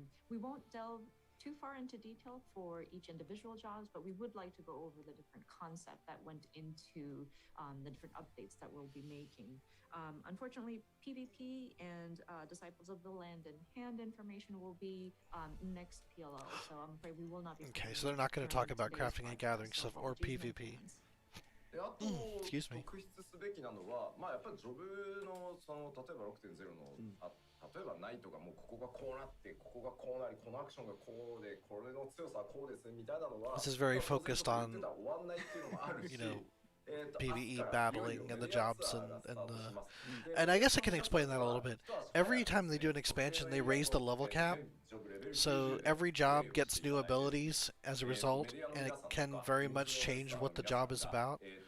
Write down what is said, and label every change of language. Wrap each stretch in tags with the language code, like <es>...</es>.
<en>We won't delve too far into detail for each individual jobs, but we would like to go over the different concept that went into the different updates that we'll be making. Unfortunately, PvP and Disciples of the Land and Hand information will be next PLO, so I'm afraid we will not be. okay. So they're not going to talk about crafting and gathering stuff or PvP.</en> <ja>であと</ja> <en>Excuse me.</en> <ja>特筆すべきなのは、まあやっぱりジョブのその例えば 6.0 の、例えばナイトがもうここがこうなってここがこうなりこのアクションがこうでこれの強さはこうですみたいなのは</ja> <en>This is very focused on,</en> <ja>終わんないっていうのもあるし</ja> <en>PvE battling and the jobs and I guess I can explain that a little bit. Every time they do an expansion, they raise the level cap, so every job gets new abilities as a result, and it can very much change what the job is about.</en>